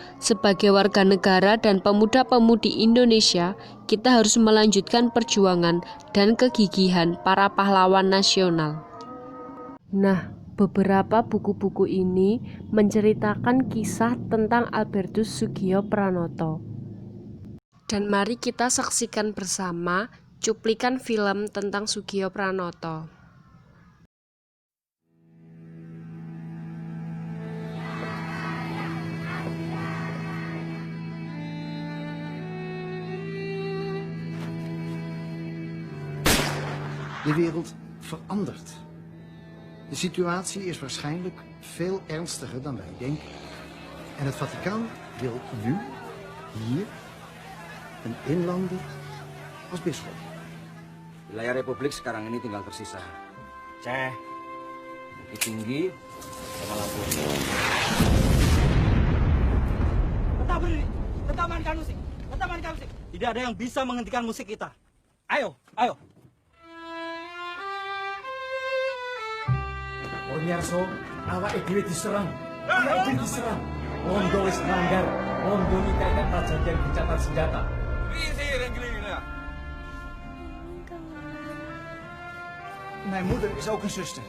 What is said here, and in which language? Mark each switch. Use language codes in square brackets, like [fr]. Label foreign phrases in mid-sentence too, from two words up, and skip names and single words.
[id] Sebagai warga negara dan pemuda-pemudi Indonesia, kita harus melanjutkan perjuangan dan kegigihan para pahlawan nasional. Nah, beberapa buku-buku ini menceritakan kisah tentang Albertus Soegio Pranoto. Dan mari kita saksikan bersama cuplikan film tentang Soegio Pranoto. [nl] De wereld verandert. De situatie is waarschijnlijk veel ernstiger dan wij denken. En het Vaticaan wil nu, hier, een inlander als bisschop. [id] Wilayah Republik sekarang ini tinggal tersisa Aceh, Bukit Tinggi, sama Lampung. Tetap berdiri, tetap mainkan musik, tetap mainkan musik. Tidak ada yang bisa menghentikan musik kita. Ayo, ayo. [jv] Ormiarso, awak dhewe diserang. Awak dhewe diserang. Mondo wis melanggar. [id] Mondo nikahkan perjanjian gencatan senjata. [nl] Mijn moeder is ook een zuster.